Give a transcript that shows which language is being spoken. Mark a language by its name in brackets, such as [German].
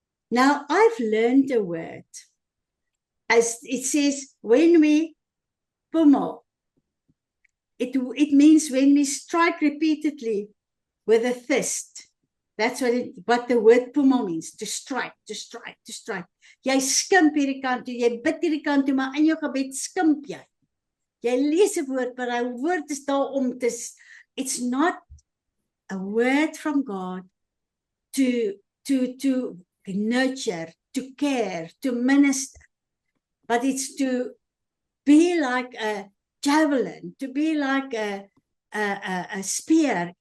[English] Now, I've learned a word. As it says, when we pummel, it means when we strike repeatedly with a fist. That's what the word pummel means, to strike, to strike, to strike. [Afrikaans] Jy skimp hierdie kant toe, jy bid hierdie kant toe, maar in jou gebed skimp jy. Jy lees 'n woord, maar hy woord is daar om te, [English] it's not a word from God to nurture, to care, to minister, but it's to be like a javelin, to be like a spear.